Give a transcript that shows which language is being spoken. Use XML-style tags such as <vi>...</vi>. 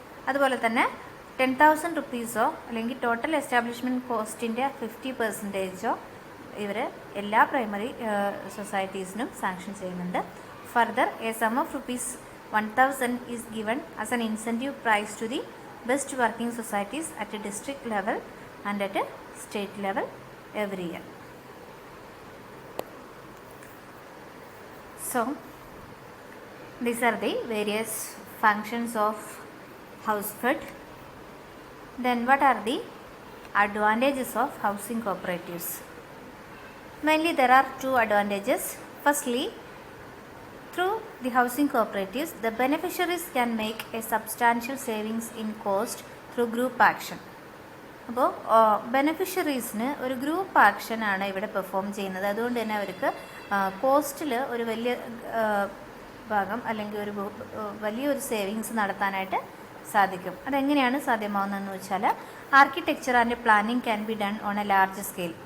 <ml>അതുപോലെ തന്നെ ₹10,000 അല്ലെങ്കിൽ ടോട്ടൽ എസ്റ്റാബ്ലിഷ്മെൻറ്റ് കോസ്റ്റിൻ്റെ 50% ഇവർ എല്ലാ പ്രൈമറി സൊസൈറ്റീസിനും സാങ്ഷൻ ചെയ്യുന്നുണ്ട്.</ml> <en>Further a sum of ₹1,000 is given as an incentive prize to the best working societies at a district level and at a state level every year. So these are the various functions of house fed. Then what are the advantages of housing cooperatives? Mainly there are 2 advantages. Firstly, through the housing cooperatives, the beneficiaries can make a substantial savings in cost through group action.</en> <ml>അപ്പോൾ ബെനഫിഷ്യറീസിന് ഒരു group ആക്ഷനാണ് ഇവിടെ perform ചെയ്യുന്നത്. അതുകൊണ്ട് തന്നെ അവർക്ക് കോസ്റ്റിൽ ഒരു വലിയ ഭാഗം അല്ലെങ്കിൽ ഒരു വലിയൊരു സേവിങ്സ് നടത്താനായിട്ട് സാധിക്കും. അതെങ്ങനെയാണ് സാധ്യമാവുന്നതെന്ന് വെച്ചാൽ,</ml> <en>Architecture and planning can be done on a large scale.</en>